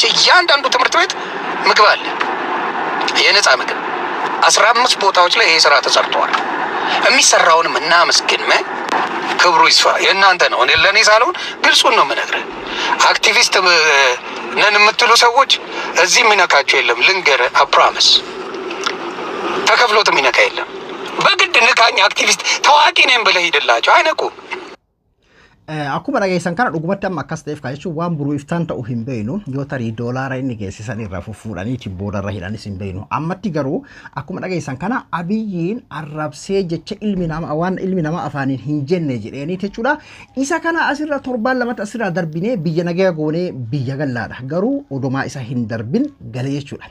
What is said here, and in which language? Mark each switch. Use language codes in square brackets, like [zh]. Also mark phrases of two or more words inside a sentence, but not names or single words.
[am] እያንዳንዱ ትምህርት ቤት ምግብ አለ የነፃ ምግብ 15 ቦታዎች ላይ ይሄ ስራ ተሰርቷል የሚሰራውንም እናመስግን ክብሩ ይስፋ የእናንተ ነው እኔ ለኔ ሳልሆን ግልጹን ነው የምነግርህ አክቲቪስት ነን የምትሉ ሰዎች እዚህ የሚነካቸው የለም ልንገር አፕሮሚስ ተከፍሎት የሚነካ የለም በግድ ንካኝ አክቲቪስት ታዋቂ ነኝ ብለህ ሂድላቸው አይነቁም [om] Akkuma dhageessan kana dhugumatti amma akkas ta'eef kaa jechuun waan buruu iftaan ta'u hin beeknu yoo tarii doolaara inni geessisan irraa fuudhaniiti boodarra hidhanis hin beeknu ammatti garuu akkuma dhageessan kana Abiyyiin arrabsee jecha ilmi namaa waan ilmi namaa afaaniin hin jenne jedhanii jechuudha isa kana asirra torbaan lamatti asirraa darbinee biyya nagaa goonee biyya gallaadha garuu odomaa isa hin darbin galee jechuudha.